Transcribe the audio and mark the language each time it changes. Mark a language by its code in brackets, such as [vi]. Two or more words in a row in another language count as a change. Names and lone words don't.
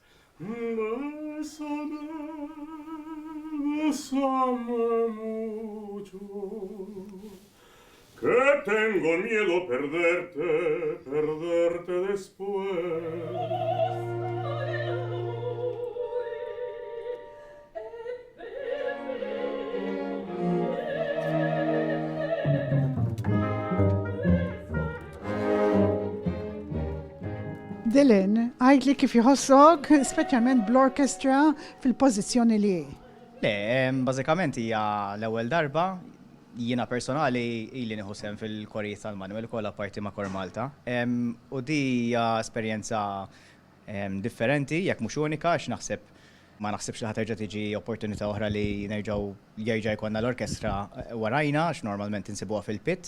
[es] Bésame, bésame mucho, que tengo miedo perderte después. [mt] Dylan, għajdli kif jħossok, speċjalment bl-orkestra fil-pożizzjoni li. Le, bażikament hija l-ewwel darba jiena personali ili nieħu sehem fil-Korrijiet tal-Manuel kollha parti ma' Kor Malta. U di hija esperjenza differenti, jekk mhux unika, għax ma naħsibx li ħaterġa' tiġi opportunità oħra li jerġa' jkollna l-orkestra warajna għax normalment insibuha fil-pit.